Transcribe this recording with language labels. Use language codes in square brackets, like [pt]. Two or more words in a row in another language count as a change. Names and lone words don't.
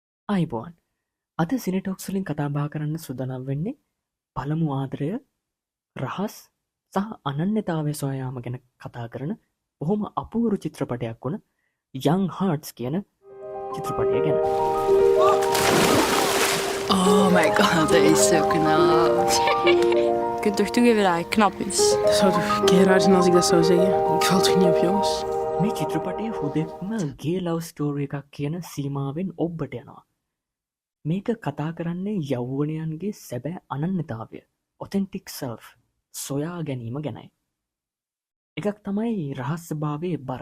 [si] අයිබෝන් අද සිනටොක්ස්ලින් කතාබා කරන්න සුදනම් වෙන්නේ පළමු ආදරය රහස් සහ අනන්‍යතාවය සොයාම ගැන කතා කරන බොහොම අපූරු චිත්‍රපටයක් වුණ යං හාටස් කියන චිත්‍රපටය ගැන. [en] Oh my god, [nl] dat is zo knap. Je kunt toch toegeven dat hij knap is? Dat zou toch keer raar zijn als ik dat zou zeggen. Ik val toch niet op jongens? [si] මේ චිත්‍රපටය හුදෙක්ම [en] gay love story [si] එකක් කියන සීමාවෙන් ඔබ්බට යනවා. මේක කතා කරන්නේ යෞවනයන්ගේ සැබෑ අනන්‍යතාවය [en] authentic self [si] සොයා ගැනීම ගැනයි. එකක් තමයි රහස්භාවයේ බර.